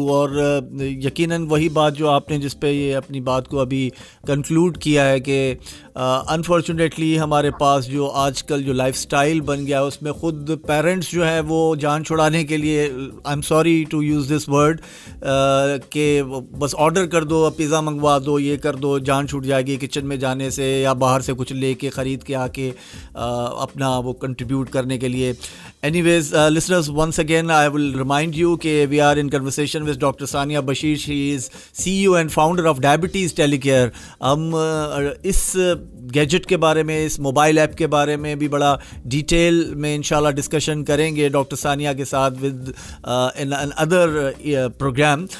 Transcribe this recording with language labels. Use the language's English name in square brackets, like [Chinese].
[Urdu] اور یقیناً وہی بات جو آپ نے جس پہ یہ اپنی بات کو ابھی کنکلوڈ کیا ہے کہ انفارچونیٹلی ہمارے پاس جو آج کل جو لائف سٹائل بن گیا ہے اس میں خود پیرنٹس جو ہے وہ جان چھڑانے کے لیے، [English] I am sorry to use this word, [Urdu] کہ بس آرڈر کر دو، پیزا منگوا دو، یہ کر دو، جان چھوٹ جائے گی کچن میں جانے سے یا باہر سے کچھ لے کے خرید کے آ کے اپنا وہ کنٹریبیوٹ کرنے کے لیے. Any ways [English] listeners, once again I will remind you کہ we are in conversation with Dr. Sania Bashir. She is CEO and founder of Diabetes Telecare. [Urdu] ہم اس گیجٹ کے بارے میں، اس موبائل ایپ کے بارے میں بھی بڑا ڈیٹیل میں انشاءاللہ ڈسکشن کریں گے ڈاکٹر ثانیہ کے ساتھ [English] With in other program.